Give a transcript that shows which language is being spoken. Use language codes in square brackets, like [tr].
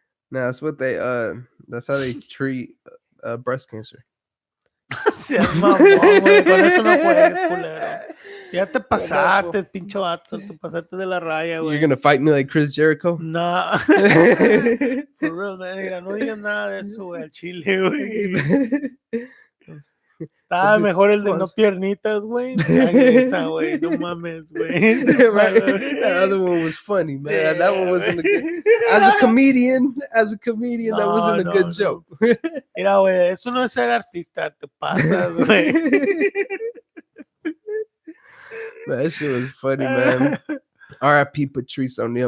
[en] No, that's what they that's how they treat breast cancer. [es] Seas mamón, güey. Con eso no puedes, culero. Ya te pasaste, pincho vato. Te pasaste de la raya, [en] You're [es] güey. [en] gonna fight me like Chris Jericho? [es] No. [en] For real, [es] mira, no digas nada de eso, güey. Al chile, güey. Estaba mejor el de no piernitas, güey. Esa, güey. No mames, güey. [en] Right. That other one was funny, man. That one wasn't a good. As a comedian, that wasn't a good joke. [es] Mira, güey, eso no es ser artista, te pasas, güey. [en] That shit was funny, man. R.I.P. Patrice O'Neal.